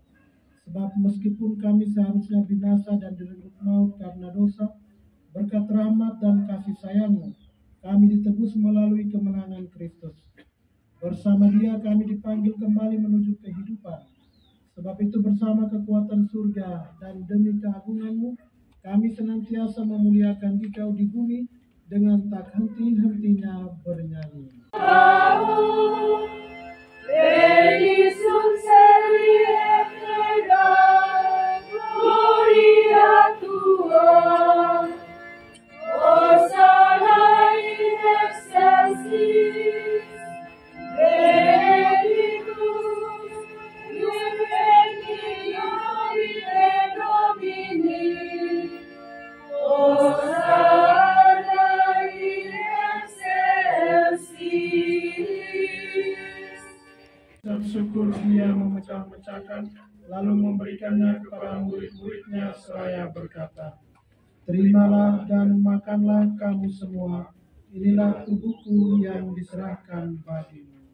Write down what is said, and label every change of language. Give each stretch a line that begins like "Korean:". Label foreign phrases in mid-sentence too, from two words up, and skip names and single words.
Indonesian: Sebab meskipun kami seharusnya binasa dan direnggut maut karena dosa, berkat rahmat dan kasih sayang-Mu, kami ditebus melalui kemenangan Kristus. Bersama Dia kami dipanggil kembali menuju kehidupan. Sebab itu bersama kekuatan surga dan demi keagungan-Mu, kami senantiasa memuliakan Dikau di bumi dengan tak henti-hentinya bernyanyi.
Latin: Benedictum Celi et Terra, Gloria Tua, Hosanna in excelsis, Benedictus in regno Domini, Hosanna in excelsis.
Indonesian: Dan syukur Dia memecah-mecahkan, lalu memberikannya kepada murid-muridnya seraya berkata, terimalah dan makanlah kamu semua, inilah tubuhku yang diserahkan bagimu.